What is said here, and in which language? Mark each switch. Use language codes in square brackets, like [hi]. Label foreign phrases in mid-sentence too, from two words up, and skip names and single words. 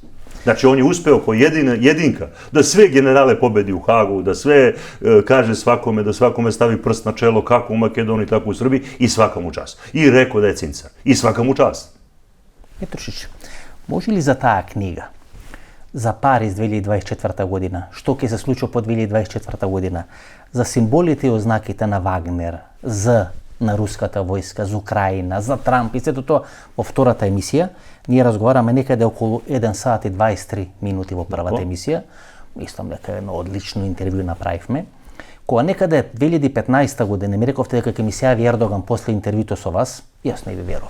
[sr] Znači, on je uspeo kao jedinka da sve generale pobedi u Hagu, da sve kaže svakome, da svakome stavi prst na čelo, kako u Makedoniji, tako u Srbiji, i svaka mu čast. I rekao da je cincar. I svaka mu čast. [mk] Петрушиќ, може ли за та книга, за Париз 2024. година, што ќе се случило по 2024. година, за симболите и ознаките на Вагнер, на руската войска, за Украина, за Трамп и сето тоа во втората емисија. Ние разговараме некаде околу 1 сат и 23 минути во првата емисија. Мислам дека едно одлично интервју направивме, Кога некаде 2015 година ми рековте дека ќе ми се јави Ердоган после интервјуто со вас, јас не ви веров.